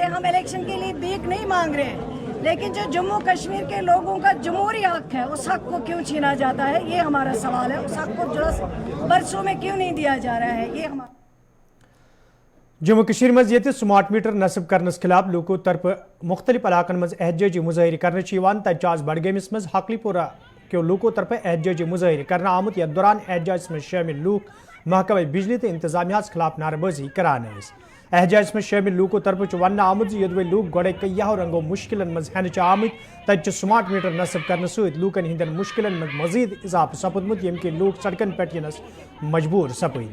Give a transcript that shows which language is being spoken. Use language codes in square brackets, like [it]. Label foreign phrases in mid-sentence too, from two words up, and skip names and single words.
[ur] ہم الیکشن کے لیے بھیک نہیں مانگ رہے ہیں، لیکن جو جموں کشمیر کے لوگوں کا جمہوری حق ہے اس حق کو کیوں چھینا جاتا ہے، یہ ہمارا سوال ہے. اس حق کو جو برسوں میں کیوں نہیں دیا جا رہا ہے، یہ ہمارا. [ks] जम्मू कश्मीर मज ये [en] smart meter [ks] नस्ब करनस खिलाफ लोगों तरफ मुख्तलिफ इलाकन मज एहतजाजी मुजाहिर कर आज बडगामिस मज हकलीपोरा [ur] کے لوگوں [ks] तरफ एहतजाजी मुजाहिर कर आमुत। यथ दौरान एहतजाज [ur] میں شامل لوگ [ks] महकमा बिजली तो इंतजामिया खिलाफ नारेबाजी करान। एहतजाज [ur] میں شامل لوگوں [ks] तरफ वन आमुत यदि लोग गोड़े कईयाहो रंगो मुश्किल मज हेन आमत, तत [en] smart meter [ks] नस्ब कर लूकन हिंदन मुश्किल मज मजीद इजाफ सपदमुत, यम कि लोग सड़कन पे यनस मजबूर सपद।